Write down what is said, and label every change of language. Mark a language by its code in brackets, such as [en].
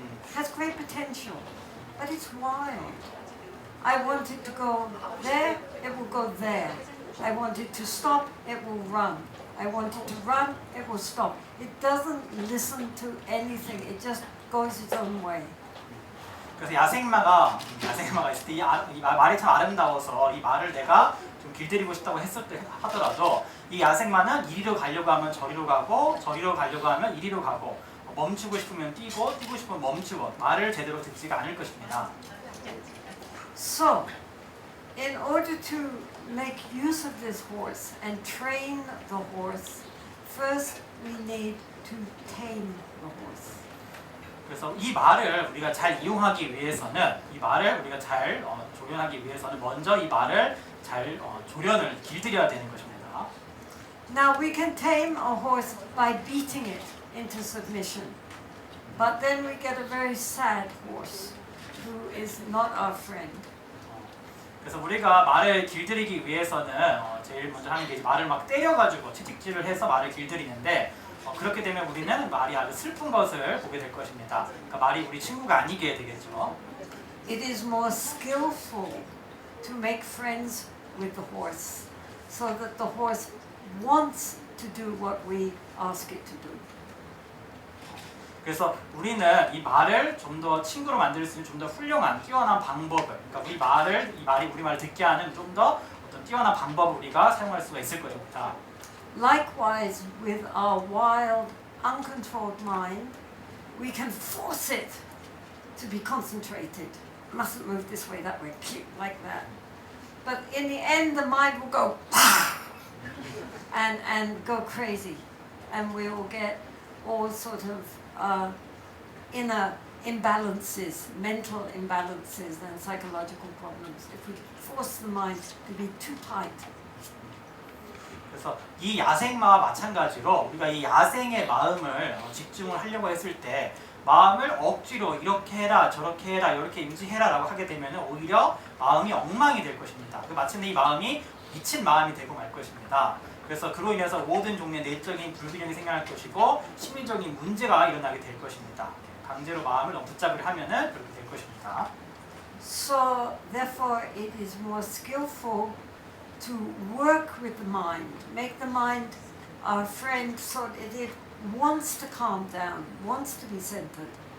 [en] It has great potential, but it's wild. I want it to go there, it will go there. I want it to stop, it will run. I want it to run, it will stop. It doesn't listen to anything. It just goes its own way. [ko] 그래서 야생마가 있을 때 이 말이 참 아름다워서 이 말을 내가 좀 길들이고 싶다고 했을 때 하더라도 이 야생마는 이리로 가려고 하면 저리로 가고 저리로 가려고 하면 이리로 가고 멈추고 싶으면 뛰고 뛰고 싶으면 멈추고 말을 제대로 듣지가 않을 것입니다. [en] So, in order to make use of this horse and train the horse, first we need to tame the horse. [ko] 그래서 이 말을 우리가 잘 이용하기 위해서는 이 말을 우리가 잘 조련하기 위해서는 먼저 이 말을 잘 조련을 길들여야 되는 것입니다. [en] Now we can tame a horse by beating it into submission, but then we get a very sad horse who is not our friend. [ko] 그래서 우리가 말을 길들이기 위해서는 제일 먼저 하는 게 말을 막 때려가지고 채찍질을 해서 말을 길들이는데 그렇게 되면 우리는 말이 아주 슬픈 것을 보게 될 것입니다. 그러니까 말이 우리 친구가 아니게 되겠죠. [en] It is more skillful to make friends with the horse, so that the horse wants to do what we ask it to do. [ko] 그래서 우리는 이 말을 좀 더 친구로 만들 수 있는 좀 더 훌륭한 뛰어난 방법을, 그러니까 이 말이 우리 말을 듣게 하는 좀 더 어떤 뛰어난 방법을 우리가 사용할 수가 있을 것입니다. [en] Likewise, with our wild, uncontrolled mind, we can force it to be concentrated. Mustn't move this way, that way, like that. But in the end, the mind will go and go crazy, and we will get all sort of inner imbalances, mental imbalances, and psychological problems if we force the mind to be too tight. [ko] 그래서 이 야생마와 마찬가지로 우리가 이 야생의 마음을 집중을 하려고 했을 때 마음을 억지로 이렇게 해라 저렇게 해라 이렇게 인지해라 라고 하게 되면 오히려 마음이 엉망이 될 것입니다. 마침내 이 마음이 미친 마음이 되고 말 것입니다. 그래서 그로 인해서 모든 종류의 내적인 불균형이 생겨날 것이고 심리적인 문제가 일어나게 될 것입니다. 강제로 마음을 너무 붙잡으려 하면은 그렇게 될 것입니다. [en] So therefore it is more skillful to work with the mind, make the mind our friend so that it wants to calm down, wants to be centered.